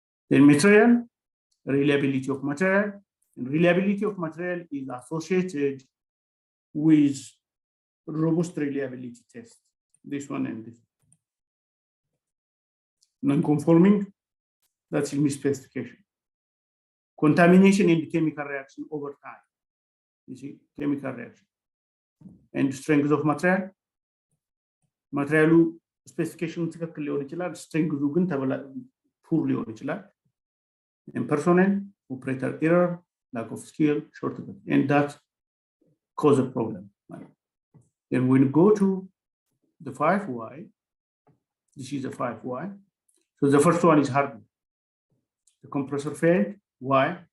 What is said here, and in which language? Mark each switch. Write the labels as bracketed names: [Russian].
[English] Then material, reliability of material, and reliability of material is associated with robust reliability test. This one and this. Non-conforming, that's in specification. Contamination in the chemical reaction over time. You see, chemical reaction. And strength of material. Material specification [Amharic] ትክክል ሊሆን ይችላል strength ግን poor ሊሆን ይችላል. [English] And personnel, operator error, lack of skill, shortcut, and that cause a problem. Then when we go to the 5Y, this is the 5Y. So the first one is hardware. The compressor failed. Why?